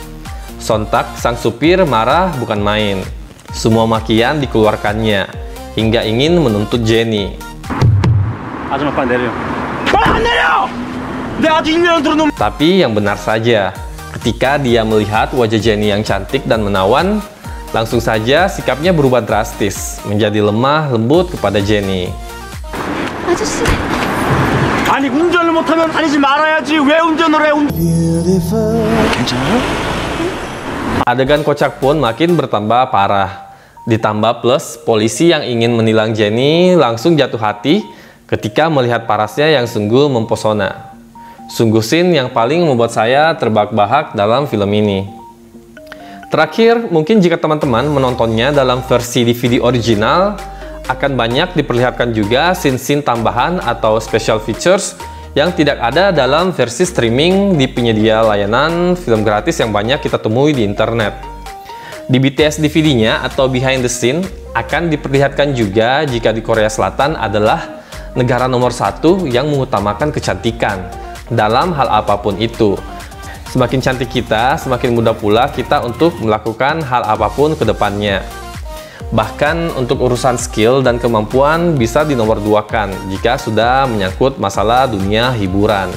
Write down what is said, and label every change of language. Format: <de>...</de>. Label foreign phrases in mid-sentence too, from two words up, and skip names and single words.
<id>Sontak sang supir marah bukan main. Semua makian dikeluarkannya hingga ingin menuntut Jennie. Tapi yang benar saja, ketika dia melihat wajah Jennie yang cantik dan menawan, langsung saja sikapnya berubah drastis, menjadi lemah lembut kepada Jennie.</id> <ko>아저씨, 아니 운전을 못하면 다니지 말아야지 왜 운전을 해?</ko> <en>Beautiful.</en> <ko>괜찮아요?</ko> <id>Adegan kocak pun makin bertambah parah. Ditambah plus polisi yang ingin menilang Jennie langsung jatuh hati ketika melihat parasnya yang sungguh mempesona. Sungguh scene yang paling membuat saya terbahak-bahak dalam film ini. Terakhir, mungkin jika teman-teman menontonnya dalam versi DVD original, akan banyak diperlihatkan juga scene-scene tambahan atau</id> <en>special features</en> <id>yang tidak ada dalam versi streaming di penyedia layanan film gratis yang banyak kita temui di internet. Di BTS DVD-nya atau</id> <en>behind the scene</en> <id>akan diperlihatkan juga jika di Korea Selatan adalah negara nomor 1 yang mengutamakan kecantikan dalam hal apapun itu. Semakin cantik kita, semakin mudah pula kita untuk melakukan hal apapun ke depannya. Bahkan untuk urusan skill dan kemampuan bisa dinomorduakan jika sudah menyangkut masalah dunia hiburan.</id>